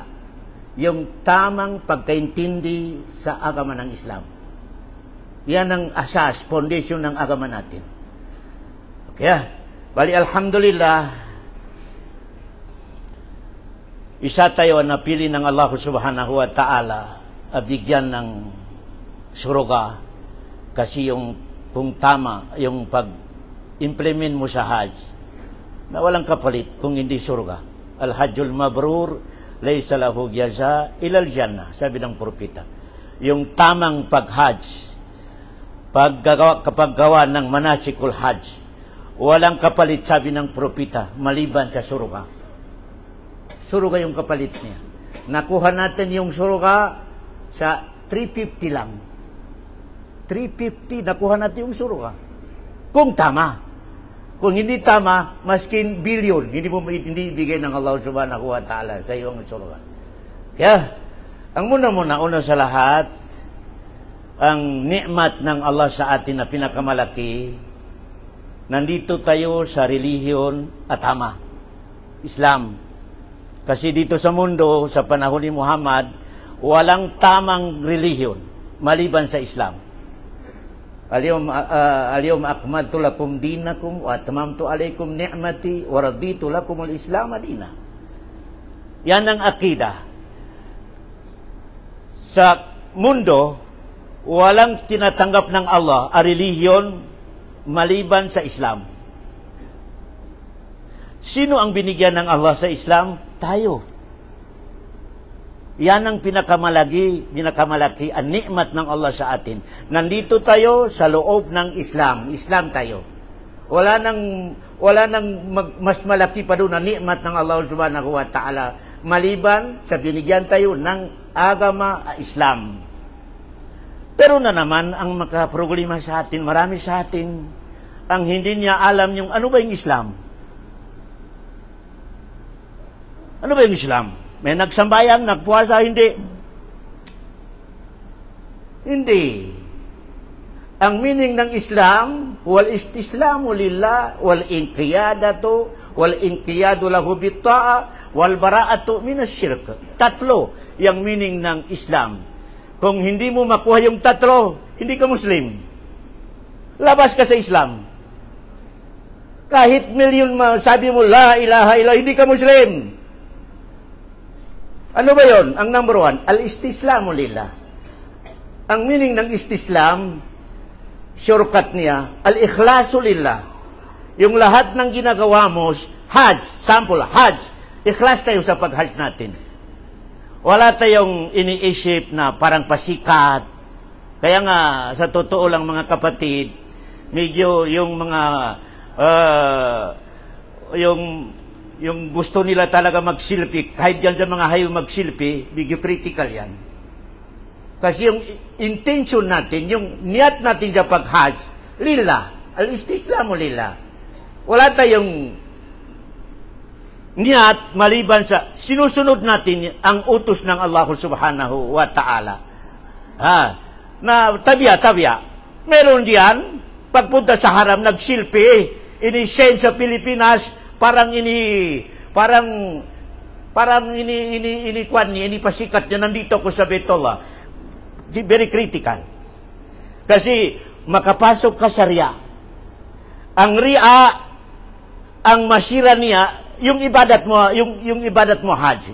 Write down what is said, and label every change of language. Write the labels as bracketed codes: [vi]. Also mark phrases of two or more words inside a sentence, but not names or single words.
[tl] Yung tamang pagkaintindi sa agama ng Islam. Yan ang asas, foundation ng agama natin. Kaya, bali alhamdulillah, isa tayo na napili ng Allah [ar] سبحانه وتعالى [tl] bigyan ng suruga kasi yung kung tama yung pag-implement mo sa hajj na walang kapalit kung hindi suruga. [ar] الحج المبرور ليس له جزاء إلا الجنة, [tl] sabi ng propeta. Yung tamang pag-hajj, kapag gawa ng manasikul hajj, walang kapalit, sabi ng propeta, maliban sa suruga. Suruga yung kapalit niya. Nakuha natin yung suruga sa 350 lang. 350, nakuha natin yung suruga. Kung tama. Kung hindi tama, maskin bilyon, hindi bigay ng Allah [ar] سبحانه وتعالى [tl] sa iyong suruga. Kaya, ang una sa lahat, ang ni'mat ng Allah sa atin na pinakamalaki, nandito tayo sa relihiyon at tama, Islam. Kasi dito sa mundo, sa panahon ni Muhammad, walang tamang relihiyon maliban sa Islam. [ar] اليوم أكملت لكم دينكم وأتممت عليكم نعمتي ورضيت لكم الإسلام دينا. [tl] Yan ang akida. Sa mundo, walang tinatanggap ng Allah ang relihiyon maliban sa Islam. Sino ang binigyan ng Allah sa Islam? Tayo. Yan ang pinakamalaki ang nikmat ng Allah sa atin. Nandito tayo sa loob ng Islam. Islam tayo. Wala nang mas malaki pa doon ang nikmat ng Allah [ar] سبحانه وتعالى [tl] maliban sa binigyan tayo ng agama Islam. Pero na naman ang makaproblema sa atin, marami sa atin ang hindi niya alam yung ano ba yung Islam. Ano ba yung Islam? May nagsambayang, nagpuasa, hindi. Hindi. Ang meaning ng Islam, [ar] والاستسلام لله، والانقيادة، والانقياد له بالطاعة، والبراءة من الشرك. [tl] Tatlo yung meaning ng Islam. Kung hindi mo makuha yung tatlo, hindi ka Muslim. Labas ka sa Islam. Kahit milyon sabi mo, [ar] لا إله إلا الله, [tl] hindi ka Muslim. Ano ba yon? Ang number one, [ar] الاستسلام لله. [tl] Ang meaning ng istislam, shortcut niya, [ar] الإخلاص لله. [tl] Yung lahat ng ginagawa mo, hajj, sample, hajj, ikhlas tayo sa pag-hajj natin. Wala tayong iniisip na parang pasikat. Kaya nga, sa totoo lang mga kapatid, medyo yung mga, yung gusto nila talaga magsilpi, kahit dyan sa mga hayo magsilpi, medyo critical yan. Kasi yung intention natin, yung niyat natin sa pag-hajj, lillah, [ar] الاستسلام لله. [tl] Wala tayong niyat maliban sa sinusunod natin ang utos ng Allah [ar] سبحانه وتعالى. [tl] Na tabya. Meron diyan, pagpunta sa haram, nagsilpi, ini-send sa Pilipinas, parang pasikat niya, nandito ko sa Betullah. [en] Very critical. [tl] Kasi makapasok ka sa riya. Ang riya, ang masira niya, yung ibadat mo hajj.